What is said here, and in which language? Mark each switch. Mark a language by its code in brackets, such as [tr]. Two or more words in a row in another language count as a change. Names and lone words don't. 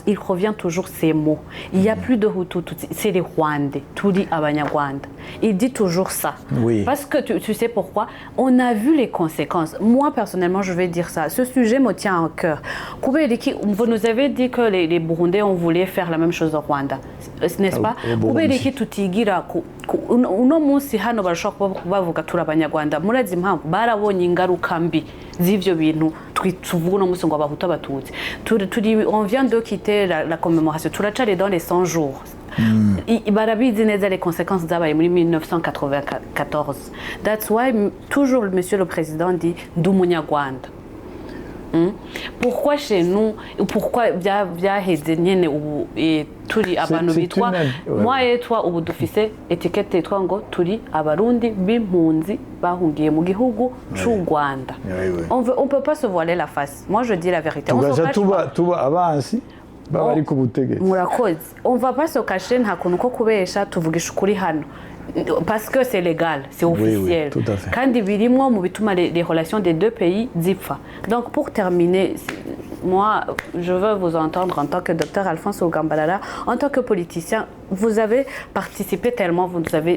[fr] Il revient toujours ces mots. Il n'y a plus de Hutu, c'est les Rwandais, [rw] Turi Abanyarwanda. [fr] Il dit toujours ça. Oui. Parce que tu sais pourquoi? On a vu les conséquences. Moi personnellement, je vais dire ça. Ce sujet me tient à cœur. Vous nous avez dit que les Burundais ont voulu faire la même chose au Rwanda, n'est-ce pas? [rn] Uno munsi hano barashobora bavuga turi abanyarwanda murazi impamvu barabonye ingaruka mbi z'ivyo bintu tuvuga uno munsi ngo abahutu abatutsi [fr] on vient de quitter la commémoration [rn] turacari [fr] dans les 100 jours [rn] barabizi neza [fr] les conséquences [rn] zabaye muri 1994. [en] That's why [fr] toujours monsieur le président dit [rw] ndi umunyarwanda. [fr] Pourquoi chez nous, pourquoi [rn] byaheze nyene ubu turi abantu bitwa [fr] moi et toi [rn] ubu dufise étiquette yitwa ngo turi abarundi b'impunzi bahungiye mu gihugu c'u Rwanda. [fr] On peut pas se voiler la face. Moi je dis la vérité. On va pas se cacher [rn] nta kuntu ko kubesha tuvugisha ukuri hano. [fr] Parce que c'est légal, c'est officiel. Oui, tout à fait. Quand les relations des deux pays zipfa. Donc pour terminer, moi je veux vous entendre en tant que docteur Alphonse Ogambalala, en tant que politicien, vous avez participé tellement, vous avez...